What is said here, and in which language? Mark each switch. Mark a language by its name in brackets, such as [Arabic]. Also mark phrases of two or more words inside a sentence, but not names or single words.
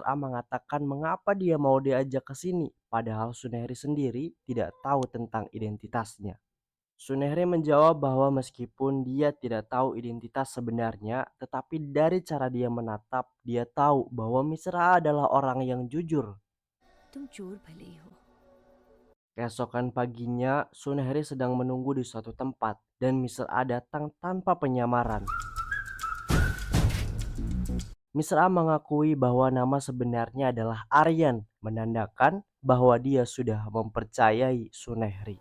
[Indonesian] A mengatakan mengapa dia mau diajak ke sini padahal Sunehri sendiri tidak tahu tentang identitasnya. Sunehri menjawab bahwa meskipun dia tidak tahu identitas sebenarnya, tetapi dari cara dia menatap, dia tahu bahwa Misra adalah orang yang jujur. [Hindi] तुम चोर भले ही हो [Indonesian] Keesokan paginya, Sunehri sedang menunggu di suatu tempat, dan Misra datang tanpa penyamaran. Misra mengakui bahwa nama sebenarnya adalah Aryan, menandakan bahwa dia sudah mempercayai Sunehri.